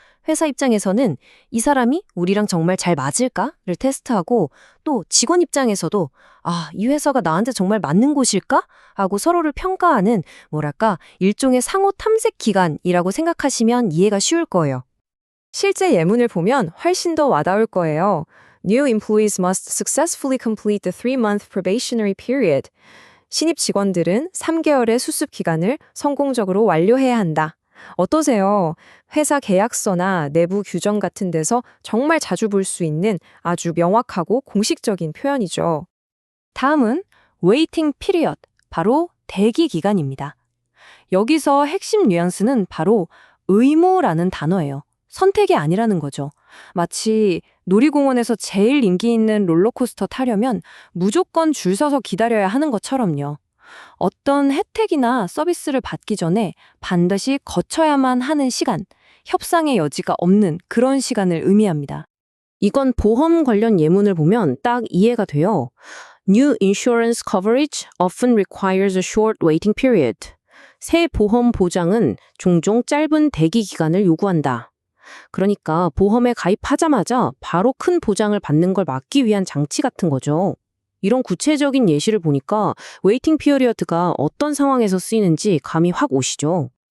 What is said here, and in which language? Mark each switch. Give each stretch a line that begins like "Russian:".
Korean: 회사 입장에서는 이 사람이 우리랑 정말 잘 맞을까를 테스트하고 또 직원 입장에서도 이 회사가 나한테 정말 맞는 곳일까? 하고 서로를 평가하는 뭐랄까 일종의 상호 탐색 기간이라고 생각하시면 이해가 쉬울 거예요. 실제 예문을 보면 훨씬 더 와닿을 거예요.
English: New employees must successfully complete the 3-month probationary period.
Korean: 신입 직원들은 3개월의 수습 기간을 성공적으로 완료해야 한다. 어떠세요? 회사 계약서나 내부 규정 같은 데서 정말 자주 볼 수 있는 아주 명확하고 공식적인 표현이죠. 다음은 waiting period, 바로 대기 기간입니다. 여기서 핵심 뉘앙스는 바로 의무라는 단어예요. 선택이 아니라는 거죠. 마치 놀이공원에서 제일 인기 있는 롤러코스터 타려면 무조건 줄 서서 기다려야 하는 것처럼요. 어떤 혜택이나 서비스를 받기 전에 반드시 거쳐야만 하는 시간, 협상의 여지가 없는 그런 시간을 의미합니다. 이건 보험 관련 예문을 보면 딱 이해가 돼요.
English: New insurance coverage often requires a short waiting period.
Korean: 새 보험 보장은 종종 짧은 대기 기간을 요구한다. 그러니까 보험에 가입하자마자 바로 큰 보장을 받는 걸 막기 위한 장치 같은 거죠. 이런 구체적인 예시를 보니까 웨이팅 피어리어드가 어떤 상황에서 쓰이는지 감이 확 오시죠?